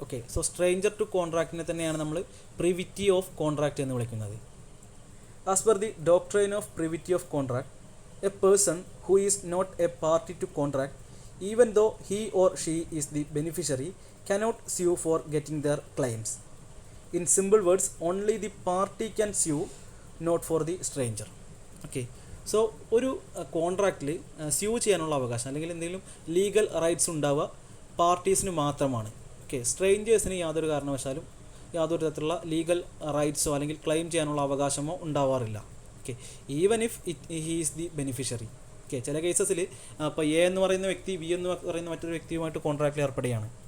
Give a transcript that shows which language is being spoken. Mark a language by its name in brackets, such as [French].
[Malayalam] Okay, so stranger to കോൺട്രാക്റ്റിനെ തന്നെയാണ് നമ്മൾ privity of contract എന്ന് വിളിക്കുന്നത്. [English] As per the doctrine of privity of contract, a person who is not a party to contract even though he or she is the beneficiary cannot sue for getting their claims. In simple words, only the party can sue, not for the stranger. [Malayalam] Okay, so ഒരു കോൺട്രാക്റ്റിൽ sue ചെയ്യാനുള്ള അവകാശം അല്ലെങ്കിൽ എന്തെങ്കിലും legal rights ഉണ്ടാവുക പാർട്ടീസിന് മാത്രമാണ്. Okay, സ്ട്രേഞ്ചേഴ്സിന് യാതൊരു കാരണവശാലും യാതൊരു തരത്തിലുള്ള ലീഗൽ റൈറ്റ്സോ അല്ലെങ്കിൽ ക്ലെയിം ചെയ്യാനുള്ള അവകാശമോ ഉണ്ടാവാറില്ല. Okay, [English] Even if he is the beneficiary. [Malayalam] Okay, ചില കേസസിൽ ഇപ്പോൾ എ എന്ന് പറയുന്ന വ്യക്തി ബി എന്ന് പറയുന്ന മറ്റൊരു വ്യക്തിയുമായിട്ട് കോൺട്രാക്റ്റിൽ ഏർപ്പെടുകയാണ്.